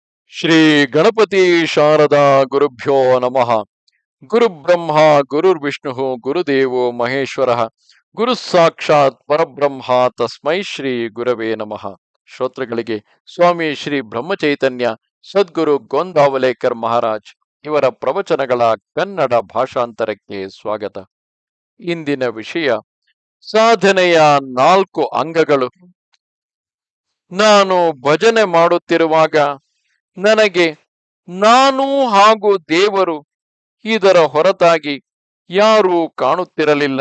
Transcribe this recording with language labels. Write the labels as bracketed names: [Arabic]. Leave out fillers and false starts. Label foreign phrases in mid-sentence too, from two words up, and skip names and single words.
[Sanskrit] ಶ್ರೀ ಗಣಪತಿ ಶಾರದಾ ಗುರುಭ್ಯೋ ನಮಃ. ಗುರು ಬ್ರಹ್ಮ ಗುರುರ್ವಿಷ್ಣು ಗುರುದೇವೋ ಮಹೇಶ್ವರ ಗುರು ಸಾಕ್ಷಾತ್ ಪರಬ್ರಹ್ಮ ತಸ್ಮೈ ಶ್ರೀ ಗುರವೇ ನಮಃ. [Kannada] ಶ್ರೋತೃಗಳಿಗೆ ಸ್ವಾಮಿ ಶ್ರೀ ಬ್ರಹ್ಮಚೈತನ್ಯ ಸದ್ಗುರು ಗೋಂದಾವಲೇಕರ್ ಮಹಾರಾಜ್ ಇವರ ಪ್ರವಚನಗಳ ಕನ್ನಡ ಭಾಷಾಂತರಕ್ಕೆ ಸ್ವಾಗತ. ಇಂದಿನ ವಿಷಯ ಸಾಧನೆಯ 4 ಅಂಗಗಳು. ನಾನು ಭಜನೆ ಮಾಡುತ್ತಿರುವಾಗ ನನಗೆ ನಾನು ಹಾಗೂ ದೇವರು ಇದರ ಹೊರತಾಗಿ ಯಾರೂ ಕಾಣುತ್ತಿರಲಿಲ್ಲ.